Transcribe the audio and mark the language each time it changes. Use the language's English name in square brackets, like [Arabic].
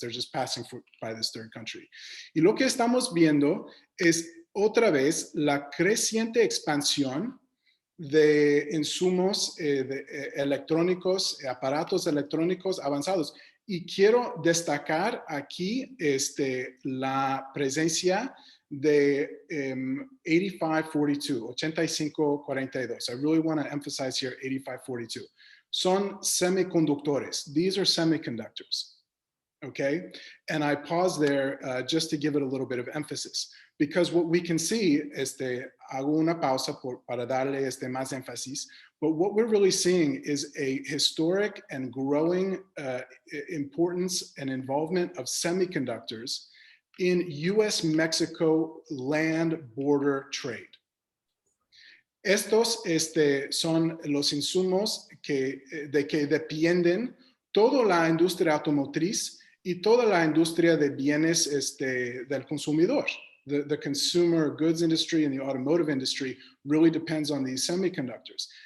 [English] They're just passing by this third country. [Spanish] Y lo que estamos viendo es otra vez la creciente expansión de insumos electrónicos, aparatos electrónicos avanzados. Y quiero destacar aquí la presencia de 8542. [English] I really want to emphasize here 8542. [Spanish] Son semiconductores. [English] These are semiconductors. Okay? And I pause there just to give it a little bit of emphasis. Because what we can see, [Spanish] hago una pausa para darle más énfasis, [English] but what we're really seeing is a historic and growing importance and involvement of semiconductors in US-Mexico land border trade. [Spanish] Estos son los insumos de que dependen toda la industria automotriz y toda la industria de bienes del consumidor. [English] The consumer goods industry and the automotive industry really depends on these semiconductors.